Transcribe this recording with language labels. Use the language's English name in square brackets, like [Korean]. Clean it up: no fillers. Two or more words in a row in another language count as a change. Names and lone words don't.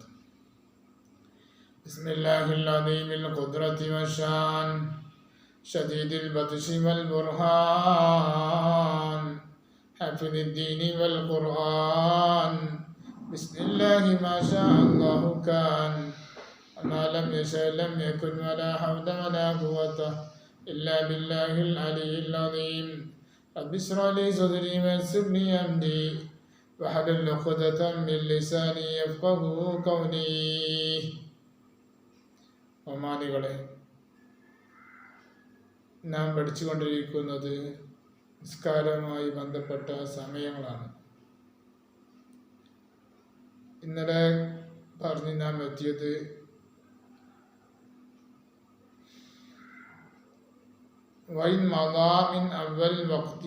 [Arabic] بسم الله العظيم القدرة والشان شديد البطش والبرهان حافظ الدين والقرآن بسم الله ما شاء الله كان وما لم يشاء لم يكن ولا حول ولا قوة إلا بالله العلي العظيم. رب اشرح لي صدري ويسر لي أمري واحلل عقدة من لساني يفقهوا قولي. [Malayalam] ബഹുമാനികളെ, നാം പഠിച്ചുകൊണ്ടിരിക്കുന്നത് നിസ്കാരവുമായി ബന്ധപ്പെട്ട സമയങ്ങളാണ്. ഇന്നലെ പറഞ്ഞ് നാം എത്തിയത് [Arabic] بين ما دام من أول الوقت.